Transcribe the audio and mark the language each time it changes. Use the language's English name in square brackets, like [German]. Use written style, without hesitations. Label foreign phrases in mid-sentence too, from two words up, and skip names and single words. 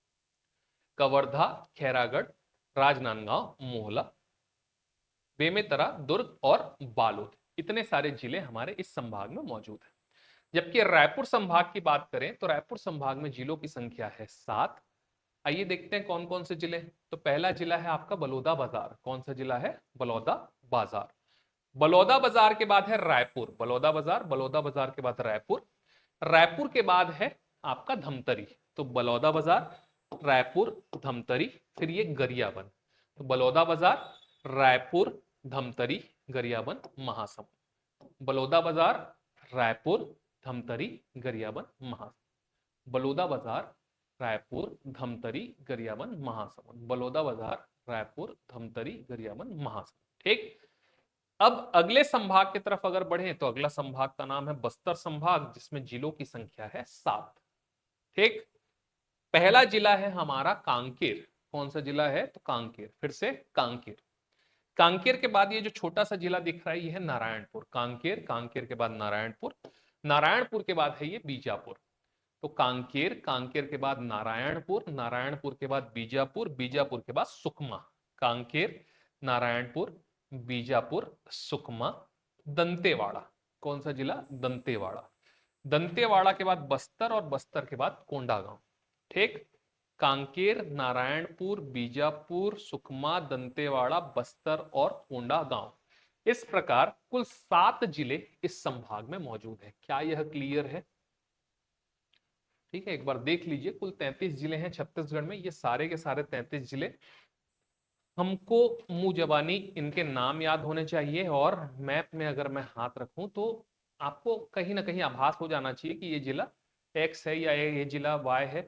[Hindi] कवर्धा, खैरागढ़, राजनांदगांव, मोहला, बेमेतरा, दुर्ग और बालोद। इतने सारे जिले हमारे इस संभाग में मौजूद हैं। जबकि रायपुर संभाग की बात करें तो रायपुर संभाग में जिलों की संख्या है 7। आइए देखते हैं कौन कौन से जिले। तो पहला जिला है आपका बलौदा बाजार। कौन सा जिला है? बलौदा बाजार। बलौदा बाजार के बाद है रायपुर। बलौदा बाजार, बलौदा बाजार के बाद रायपुर। रायपुर के बाद है आपका धमतरी। तो बलौदा बाजार, रायपुर, धमतरी, फिर ये गरियाबंद। तो बलौदा बाजार, रायपुर, धमतरी, गरियाबंद, महासमुंद। बलौदा बाजार, रायपुर, धमतरी, गरियाबंद, महासमुंद। बलौदा बाजार, रायपुर, धमतरी, गरियाबंद, महासमुंद। बलौदा बाजार, रायपुर, धमतरी, गरियाबंद, महासमुंद। ठीक। अब अगले संभाग की तरफ अगर बढ़े तो अगला संभाग का नाम है बस्तर संभाग, जिसमें जिलों की संख्या है 7। ठीक। पहला जिला है हमारा कांकेर। कौन सा जिला है? तो कांकेर। फिर से कांकेर। कांकेर के बाद ये जो छोटा सा जिला दिख रहा है ये है नारायणपुर। कांकेर, कांकेर के बाद नारायणपुर, नारायणपुर के बाद है ये बीजापुर। तो कांकेर, कांकेर के बाद नारायणपुर, नारायणपुर के बाद बीजापुर, बीजापुर के बाद सुकमा। कांकेर, नारायणपुर, बीजापुर, सुकमा, दंतेवाड़ा। कौन सा जिला? दंतेवाड़ा। दंतेवाड़ा के बाद बस्तर, और बस्तर के बाद कोंडागांव। ठीक। कांकेर, नारायणपुर, बीजापुर, सुकमा, दंतेवाड़ा, बस्तर और कोंडागांव। इस प्रकार कुल 7 जिले इस संभाग में मौजूद हैं। क्या यह क्लियर है? ठीक है, एक बार देख लीजिए। कुल 33 जिले हैं छत्तीसगढ़ में। ये सारे के सारे 33 जिले हमको मुंह जबानी इनके नाम याद होने चाहिए, और मैप में अगर मैं हाथ रखूं तो आपको कहीं ना कहीं आभास हो जाना चाहिए कि ये जिला एक्स है या ये जिला वाई है।